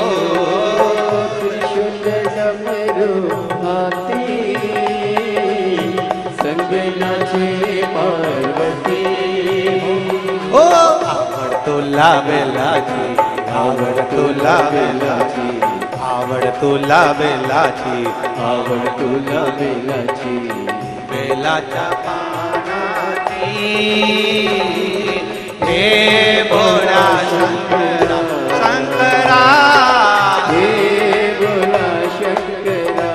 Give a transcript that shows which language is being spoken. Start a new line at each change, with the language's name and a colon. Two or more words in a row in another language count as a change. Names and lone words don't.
Hindi: त्रिशूल डमरू हाथी संग नाचे पार्वती
Marathi: ओ आवड़ तो लावेला जी, आवड़ तो लावेला जी, आवड़ तो लावेला जी, आवड़ तुला बेलाची बेलाच्या पानाची हे भोळा शंकरा शंकरा हे बोला शंकरा